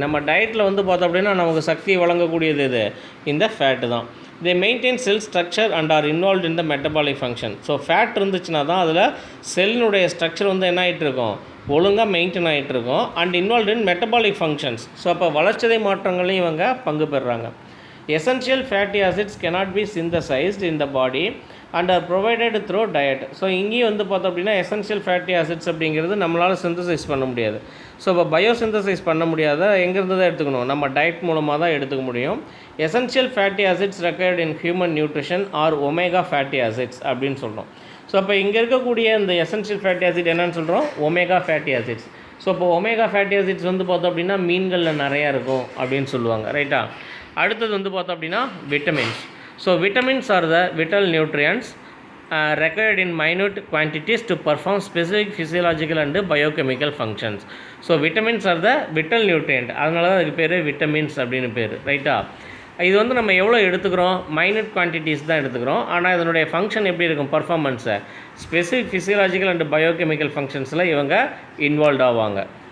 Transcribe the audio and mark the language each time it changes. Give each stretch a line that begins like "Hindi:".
Tamil: நம்ம டயட்டில் வந்து பார்த்தோம் அப்படின்னா நமக்கு சக்தியை வழங்கக்கூடியது இது இந்த ஃபேட்டு தான்.
English: They maintain cell structure and are involve in the metabolic function.
Tamil: So fat இருந்துச்சுன்னா தான் அதில் செல்லினுடைய ஸ்ட்ரக்சர் வந்து என்ன ஆகிட்டு இருக்கும்? ஒழுங்காக மெயின்டைன் ஆகிட்டு இருக்கும்
English: And involve in metabolic functions.
Tamil: So அப்போ வளர்ச்சிதை மாற்றங்களையும் இவங்க பங்கு பெறுறாங்க.
English: Essential fatty acids cannot be synthesized in the body and are provided through diet.
Tamil: So இங்கேயும் வந்து பார்த்தோம் அப்படின்னா எசென்ஷியல் ஃபேட்டி ஆசிட்ஸ் அப்படிங்கிறது நம்மளால் சிந்தசைஸ் பண்ண முடியாது. ஸோ இப்போ பயோசிந்தசைஸ் பண்ண முடியாத எங்கேருந்து தான் எடுத்துக்கணும்? நம்ம டயட் மூலமாக தான் எடுத்துக்க முடியும்.
English: essential fatty acids required in human nutrition are omega fatty acids
Tamil: அப்படின்னு சொல்கிறோம். ஸோ அப்போ இங்கே இருக்கக்கூடிய இந்த எசென்ஷியல் ஃபேட்டி ஆசிட் என்னன்னு சொல்கிறோம்? Omega fatty acids. ஸோ இப்போ ஒமேகா ஃபேட்டி ஆசிட்ஸ் வந்து பார்த்தோம் அப்படின்னா மீன்களில் நிறையா இருக்கும் அப்படின்னு சொல்லுவாங்க, ரைட்டா. அடுத்தது வந்து பார்த்தோம் அப்படின்னா vitamins.
English: So vitamins are the vital nutrients required in minute quantities to perform specific physiological and biochemical functions.
Tamil: So
English: vitamins are the vital nutrient,
Tamil: அதனால தான் அதுக்கு பேர் விட்டமின்ஸ் அப்படின்னு பேர், ரைட்டா. இது வந்து நம்ம எவ்வளோ எடுத்துக்கிறோம், மைனூட் குவான்டிட்டிஸ் தான் எடுத்துக்கிறோம். ஆனால் இதனுடைய ஃபங்க்ஷன் எப்படி இருக்கும், பர்ஃபார்மன்ஸை ஸ்பெசிஃபிக் ஃபிசியலாஜிக்கல் அண்ட் பயோகெமிக்கல் ஃபங்க்ஷன்ஸில் இவங்க இன்வால்வ் ஆவாங்க.